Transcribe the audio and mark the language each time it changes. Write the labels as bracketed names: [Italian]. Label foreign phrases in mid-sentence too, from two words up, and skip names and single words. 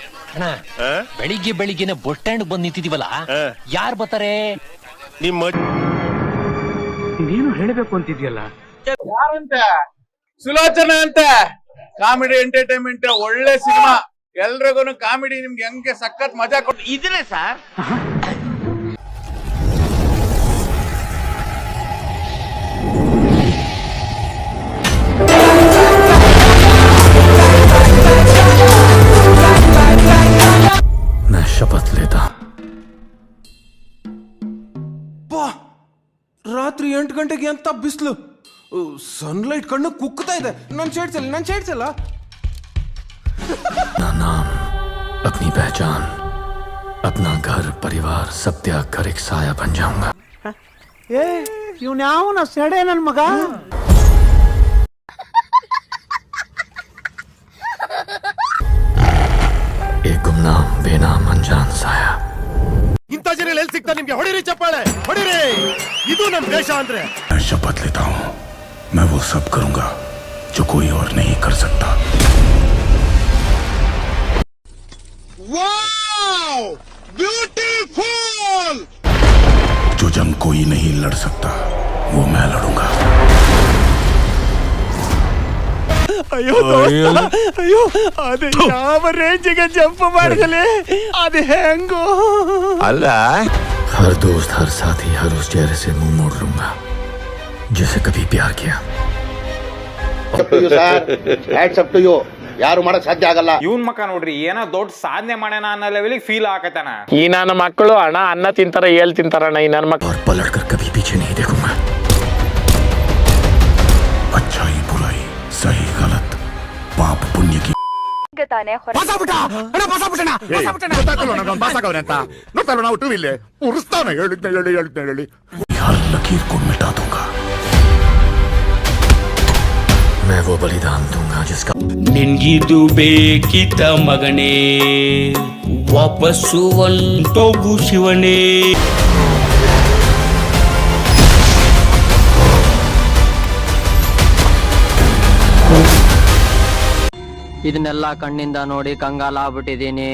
[Kannada] ಅಣ್ಣ ಬೆಳಿಗ್ಗೆ ಬೆಳಿಗ್ಗೆನೆ [English] bus stand [Kannada] ಬಂದ್ ನಿಂತಿದೀವಲ್ಲ, ಯಾರು ಬರ್ತಾರೆ? ನಿಮ್ಮ ನೀನು ಹೇಳಬೇಕು ಅಂತಿದ್ಯಲ್ಲ. ಯಾರಂತ? ಸುಲೋಚನಾ ಅಂತ. [English] comedy entertainment [Kannada] ಒಳ್ಳೆ ಸಿನಿಮಾ. ಎಲ್ರಿಗೂ ಕಾಮಿಡಿ ನಿಮ್ಗೆ ಹೆಂಗೆ ಸಖತ್ ಮಜಾ ಕೊಟ್ಟು ಇದ್ರೆ ಸರ್ [Hindi] मैं शपथ लेता [Kannada] ರಾತ್ರಿ 8 ಗಂಟೆಗೆ ಅಂತ ಬಿಸಿಲು, ಸನ್ಲೈಟ್ ಕಣ್ಣು ಕುಕ್ಕುತ್ತಾ ಇದೆ. ನನ್ ಶೇಡ್ಸಲ್ಲ. [Hindi] अपना नाम, अपनी पहचान, अपना घर परिवार सब त्याग कर एक साया बन जाऊंगा. [Kannada] ಇವ್ನ್ಯಾವನ ಸೆಡೆ ನನ್ ಮಗ. [Hindi] एक गुमनाम बेनाम अनजान साया. [Kannada] ಇಂಥ ಜನ ಎಲ್ಲಿ ಸಿಗ್ತಾ ನಿಮ್ಗೆ? ಹೊಡಿರಿ ಚಪ್ಪಾಳೆ, ಹೊಡಿರಿ. ಇದು ನಮ್ ದೇಶ ಅಂದ್ರೆ. [Hindi] मैं शपथ लेता हूँ, मैं वो सब करूंगा जो कोई और नहीं कर सकता. [English] wow, beautiful. [Hindi] जो जंग कोई नहीं लड़ सकता वो मैं लड़ूंगा. [Kannada] ಅಯ್ಯೋ ಅಯ್ಯೋ, ಅದು ಯಾವ ರೇಂಜಿಗೆ ಜಂಪ್ ಮಾಡಿದಲೆ, ಅದು ಹೆಂಗೋ ಅಲ್ಲ. [Hindi] हर दोस्त हर साथी हर उस चेहरे से मुंह मोड़ लूंगा जिसे कभी प्यार किया. [Kannada] ಯಾರು ಮಾಡಕ್ ಸಾಧ್ಯ ಆಗಲ್ಲ. ಇವನ್ ಮಕ್ಕ ನೋಡ್ರಿ, ಏನೋ ದೊಡ್ಡ ಸಾಧನೆ ಮಾಡ್ಯಾನ ಅನ್ನೋ ಲೆವೆಲಿಗೆ ಫೀಲ್ ಆಗತಾನ. ಈ ನನ್ನ ಮಕ್ಕಳು ಅಣ್ಣ ಅನ್ನ ತಿಂತಾರ, ಏಳ್ ತಿಂತಾರಣ್ಣ. ಈ ನನ್ನ ಮಕ್ಕಳು [Hindi] और पलट कर कभी पीछे नहीं देखूंगा. अच्छाई बुराई सही गलत पाप पुण्य की हर लकीर को मिटा दूंगा. मैं वो बलिदान दूंगा जिसका [Kannada] ನಿನ್ಗಿದು ಬೇಕಿತ ಮಗನೇ, ವಾಪಸ್ಸು ಒಂಟೋಗು ಶಿವನೇ. ಇದನ್ನೆಲ್ಲ ಕಣ್ಣಿಂದ ನೋಡಿ ಕಂಗಾಲ ಆಗ್ಬಿಟ್ಟಿದೀನಿ.